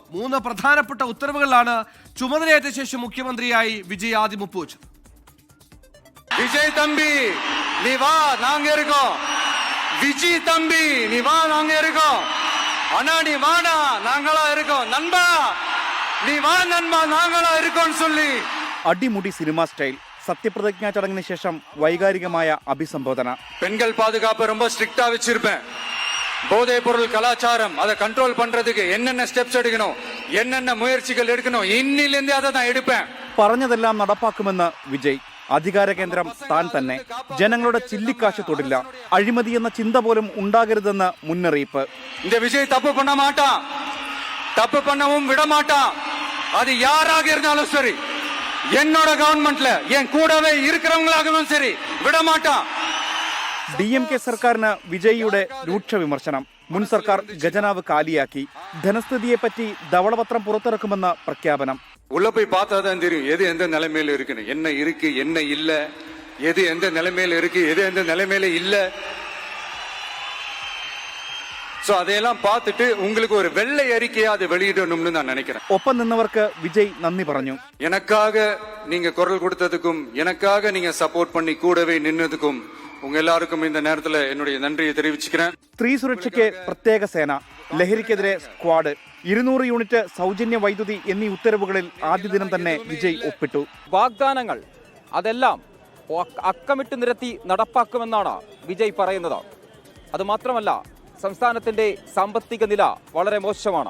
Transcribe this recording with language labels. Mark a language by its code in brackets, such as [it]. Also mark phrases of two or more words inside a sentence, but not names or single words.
[ml] 3 പ്രധാനപ്പെട്ട ഉത്തരവുകളിലാണ് ചുമതലയേറ്റ ശേഷം മുഖ്യമന്ത്രിയായി വിജയ് ആദ്യം ഒപ്പുവെച്ചത്. [ta] விஜய் தம்பி நீ வா நாங்க இருக்கோம். விஜய் தம்பி நீ வா நாங்க இருக்கோம். அண்ணா நீ வாடா நாங்களா இருக்கோம். நண்பா நீ வா நண்பா நாங்களா இருக்கோம்னு சொல்லி [ml] അടിമുടി സിനിമ സ്റ്റൈൽ സത്യപ്രതിജ്ഞാ ചടങ്ങിന് ശേഷം വൈകാരികമായ അഭിസംബോധന. [ta] பெண்கள் பாதுகாப்பு ரொம்ப ஸ்ட்ரிக்ட்டா வச்சிருப்பேன். போதைப் பொருள் கலாச்சாரம் அதை கண்ட்ரோல் பண்றதுக்கு என்னென்ன ஸ்டெப்ஸ் எடுக்கணும், என்னென்ன முயற்சிகள் எடுக்கணும், இன்னிலிருந்து அதை நான் எடுப்பேன். [ml] പറഞ്ഞതെല്ലാം നടപ്പാക്കുമെന്ന് വിജയ്. അധികാര കേന്ദ്രം താൻ തന്നെ. ജനങ്ങളുടെ ചില്ലിക്കാശ് തൊടില്ല. അഴിമതി എന്ന ചിന്ത പോലും ഉണ്ടാകരുതെന്ന് മുന്നറിയിപ്പ്. [ta] இந்த விஜய் தப்பு பண்ண மாட்டான், தப்பு பண்ணவும் விட மாட்டான். அது யாராக இருந்தாலும் சரி, என்னோட கவர்மெண்ட்ல என் கூடவே இருக்கிறவங்களாகவும் சரி விட மாட்டான். [ml] DMK സർക്കാരിന് വിജയിയുടെ രൂക്ഷ വിമർശനം. മുൻ സർക്കാർ ഖജനാവ് കാലിയാക്കി. ധനസ്ഥിതിയെപ്പറ്റി ധവളപത്രം പുറത്തിറക്കുമെന്ന പ്രഖ്യാപനം. [ta] உள்ள போய் பார்த்தாதான் தெரியும் எது எந்த நிலைமையில இருக்குன்னு, என்ன இருக்கு என்ன இல்ல, எது எந்த நிலைமையில இருக்கு எது எந்த நிலைமையில இல்ல. சோ அதையெல்லாம் பார்த்துட்டு உங்களுக்கு ஒரு வெள்ளை அறிக்கையா அதை வெளியிடணும்னு நான் நினைக்கிறேன். [ml] ഒപ്പം നിന്നവർക്ക് വിജയ് നന്ദി പറഞ്ഞു. [ta] எனக்காக நீங்க குரல் கொடுத்ததுக்கும் எனக்காக நீங்க சப்போர்ட் பண்ணி கூடவே நின்னதுக்கும் உங்க எல்லாருக்கும் இந்த நேரத்துல என்னுடைய நன்றியை தெரிவிச்சுக்கிறேன். [ml] സ്ത്രീ സുരക്ഷയ്ക്ക് പ്രത്യേക സേന, ലഹരിക്കെതിരെ സ്ക്വാഡ്, 200 യൂണിറ്റ് സൗജന്യ വൈദ്യുതി എന്നീ ഉത്തരവുകളിൽ ആദ്യ ദിനം തന്നെ വിജയ് ഒപ്പിട്ടു. വാഗ്ദാനങ്ങൾ അതെല്ലാം അക്കമിട്ട് നിരത്തി നടപ്പാക്കുമെന്നാണ് വിജയ് പറയുന്നത്. അതുമാത്രമല്ല, സംസ്ഥാനത്തിന്റെ സാമ്പത്തിക നില വളരെ മോശമാണ്.